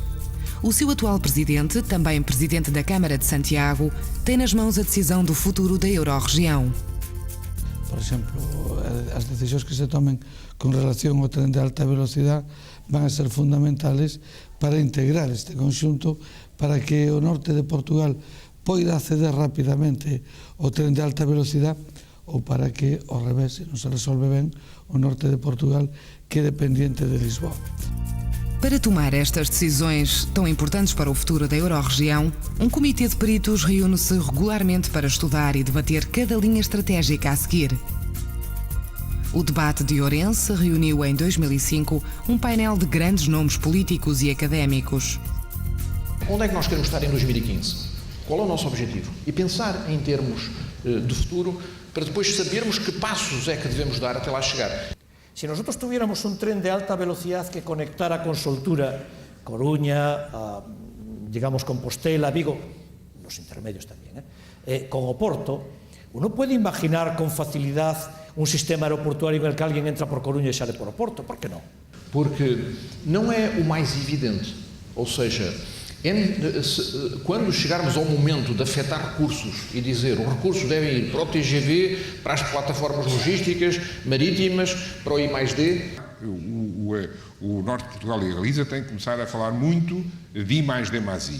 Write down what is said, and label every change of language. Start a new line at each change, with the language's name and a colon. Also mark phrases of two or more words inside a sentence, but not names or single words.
Portuguese: O seu atual presidente, também presidente da Câmara de Santiago, tem nas mãos a decisão do futuro da Eurorregião.
Galician: Por exemplo, as decisões que se tomem com relação ao trem de alta velocidade vão a ser fundamentais para integrar este conjunto, para que o norte de Portugal poida acceder rapidamente ao trem de alta velocidade, ou para que, ao revés, se non se resolve ben, o norte de Portugal quede pendiente de Lisboa.
Portuguese: Para tomar estas decisões tão importantes para o futuro da Eurorregião, um comitê de peritos reúne-se regularmente para estudar e debater cada linha estratégica a seguir. O debate de Ourense reuniu em 2005 um painel de grandes nomes políticos e académicos. Onde é que nós queremos estar em 2015? Qual é o nosso objetivo? E pensar em termos de futuro para depois sabermos que passos é que devemos dar até lá chegar.
Spanish: Si nosotros tuviéramos un tren de alta velocidad que conectara con Soltura, Coruña, digamos Compostela, Vigo, los intermedios también, con Oporto, uno puede imaginar con facilidad un sistema aeroportuario en el que alguien entra por Coruña e sale por Oporto,
Portuguese: por que não? Porque não é o mais evidente, ou seja, quando chegarmos ao momento de afetar recursos e dizer os recursos devem ir para o TGV, para as plataformas logísticas, marítimas, para o I+D. O Norte de Portugal e a Galiza têm que começar a falar muito de I+D+I.